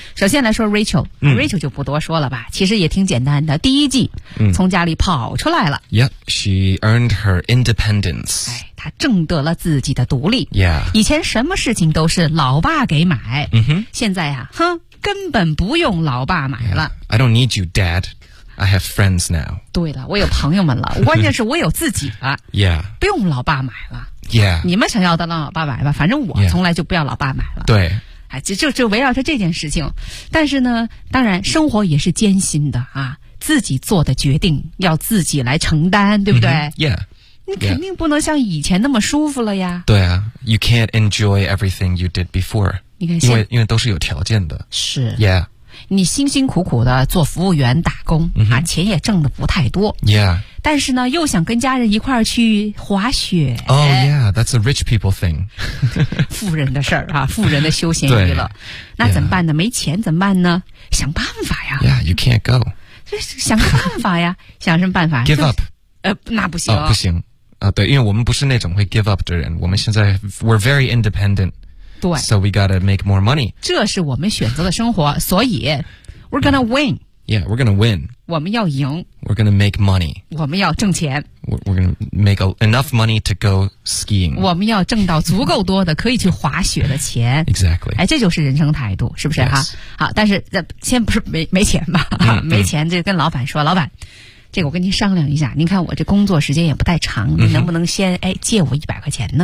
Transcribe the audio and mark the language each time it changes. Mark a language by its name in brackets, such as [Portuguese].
[Chinese] 首先来说 Rachel，、mm-hmm. Rachel 就不多说了吧，其实也挺简单的。第一季、mm-hmm. 从家里跑出来了。 [English] Yep, she earned her independence.、 [Chinese] 哎他挣得了自己的独立、 [English] yeah. [Chinese] 以前什么事情都是老爸给买、 mm-hmm. 现在啊哼根本不用老爸买了、 [English] yeah. I don't need you dad I have friends now [Chinese] 对了我有朋友们了关键是我有自己了、 [English] yeah. [Chinese] 不用老爸买了、 [English] yeah. [Chinese] 你们想要的让老爸买吧反正我从来就不要老爸买了、 [English] yeah. 对 [Chinese] 哎，就围绕着这件事情但是呢当然生活也是艰辛的啊，自己做的决定要自己来承担对不对、 mm-hmm. yeah Yeah. 你肯定不能像以前那么舒服了呀。 [English] 对啊 ,you can't enjoy everything you did before. [Chinese] 你看因为都是有条件的。是。 [English] Yeah. [Chinese] 你辛辛苦苦的做服务员打工、 mm-hmm. 啊钱也挣得不太多。 [English] Yeah. [Chinese] 但是呢又想跟家人一块儿去滑雪。 [English] Oh yeah, that's a rich people thing. [Chinese] 富人的事儿啊富人的休闲娱乐。那怎么办呢、 [English] yeah. [Chinese] 没钱怎么办呢想办法呀。 [English] Yeah, you can't go. [Chinese] 想个办法呀想什么办法 [English] ?Give up. [Chinese] 那不行、哦。不行。啊、对因为我们不是那种会 [English] give up [Chinese] 的人我们现在 [English] we're very independent [Chinese] 对 [English] so we gotta make more money [Chinese] 这是我们选择的生活所以 [English] we're gonna win yeah we're gonna win [Chinese] 我们要赢 [English] we're gonna make money [Chinese] 我们要挣钱 [English] we're gonna make enough money to go skiing [Chinese] 我们要挣到足够多的可以去滑雪的钱 [English] exactly [Chinese] 哎，这就是人生态度是不是、 [English] yes. [Chinese] 啊、好但是先不是 没钱吧、嗯、没钱就跟老板说、嗯、老板这个我跟您商量一下您看我这工作时间也不太长您能不能先、嗯、哎借我100块钱呢